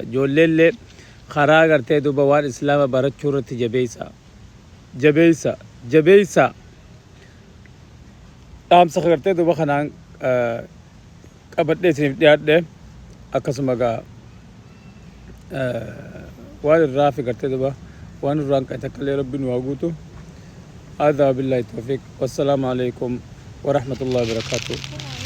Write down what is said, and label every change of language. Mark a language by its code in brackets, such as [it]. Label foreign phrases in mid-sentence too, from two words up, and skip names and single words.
[om] ijoolleellee karaa gartee duuba waan islaama barachuu irratti jabeessa dhaamsa gartee duuba kanaan qabadhee isiniif dhiyaadhe. akkasuma gaa waan irraa fi gartee duuba waan irraan qa'e takkallee rabbi nu haa guutu. [ar] هذا بالله التوفيق والسلام عليكم ورحمة الله وبركاته.